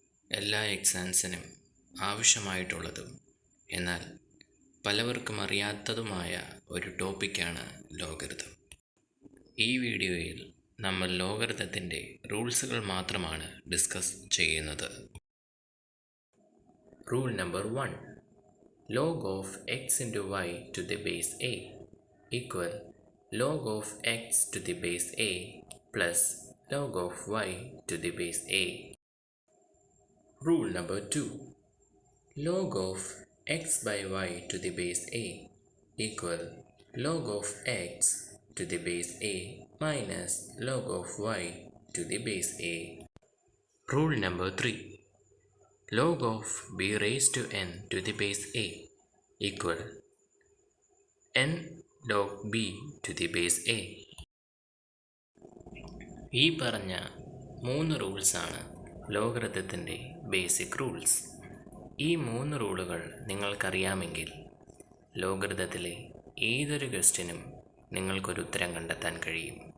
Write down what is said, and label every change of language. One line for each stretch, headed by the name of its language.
Malayalam: എല്ലാ എക്സാംസിനും ആവശ്യമായിട്ടുള്ളതും എന്നാൽ പലവർക്കും അറിയാത്തതുമായ ഒരു ടോപ്പിക്കാണ് ലോഗറിതം. ഈ വീഡിയോയിൽ നമ്മൾ ലോഗറിതത്തിൻ്റെ റൂൾസുകൾ മാത്രമാണ് ഡിസ്കസ് ചെയ്യുന്നത്.
English: Rule number 1. log of x into y to the base a equal log of x to the base a plus log of y to the base a. Rule number 2. Log of x by y to the base a equal log of x to the base a minus log of y to the base a. Rule number 3. Log of b raised to n to the base a equal n log b to the base a.
Malayalam: ഈ പറഞ്ഞ 3 റൂൾസാണ് ലോഗറിതത്തിൻ്റെ basic rules. ഈ 3 റൂളുകൾ നിങ്ങൾക്കറിയാമെങ്കിൽ ലോഗറിതത്തിലെ ഏതൊരു ക്വസ്റ്റ്യനും നിങ്ങൾക്കൊരു ഉത്തരം കണ്ടെത്താൻ കഴിയും.